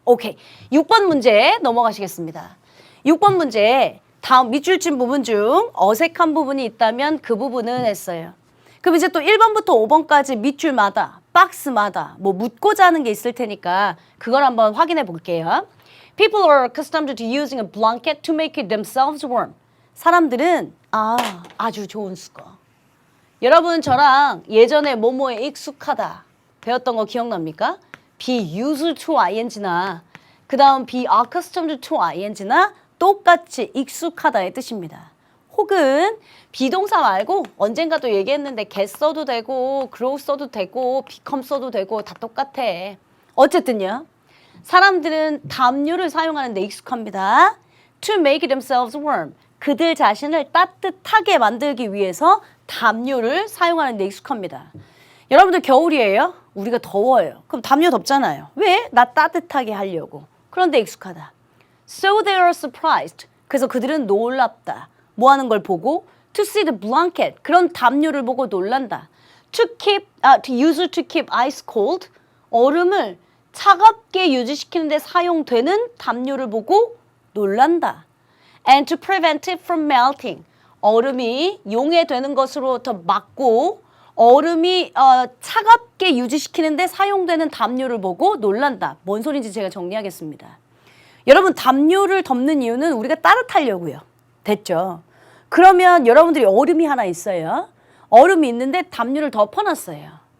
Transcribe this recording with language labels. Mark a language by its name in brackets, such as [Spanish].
[Korean] 오케이, 6번 문제 넘어가시겠습니다. 6번 문제 다음 밑줄 친 부분 중 어색한 부분이 있다면 그 부분은 했어요. 그럼 이제 또 1번부터 5번까지 밑줄마다 박스마다 뭐 묻고자 하는 게 있을 테니까 그걸 한번 확인해 볼게요. [English] People are accustomed to using a blanket to make themselves warm. [Korean] 사람들은 아주 좋은 수거. 여러분 저랑 예전에 뭐뭐에 익숙하다 배웠던 거 기억납니까? be used to ing나 그 다음 be accustomed to ing나 똑같이 익숙하다의 뜻입니다. 혹은 비동사 말고 언젠가 또 얘기했는데 get 써도 되고 grow 써도 되고 become 써도 되고 다 똑같아. 어쨌든요. 사람들은 담요를 사용하는 데 익숙합니다. [English] To make themselves warm. [Korean] 그들 자신을 따뜻하게 만들기 위해서 담요를 사용하는 데 익숙합니다. 여러분들 겨울이에요? 우리가 더워요. 그럼 담요 덮잖아요. 왜? 나 따뜻하게 하려고. 그런데 익숙하다. [English] So they are surprised. [Korean] 그래서 그들은 놀랍다. 뭐 하는 걸 보고? [English] To see the blanket. [Korean] 그런 담요를 보고 놀란다. [English] To use to keep ice cold. [Korean] 얼음을 차갑게 유지시키는 데 사용되는 담요를 보고 놀란다. [English] And to prevent it from melting. [Korean] 얼음이 용해되는 것으로부터 막고 얼음이 차갑게 유지시키는 데 사용되는 담요를 보고 놀란다. 뭔 소리인지 제가 정리하겠습니다. 여러분 담요를 덮는 이유는 우리가 따뜻하려고요. 됐죠? 그러면 여러분들이 얼음이 하나 있어요. 얼음이 있는데 담요를 덮어놨어요.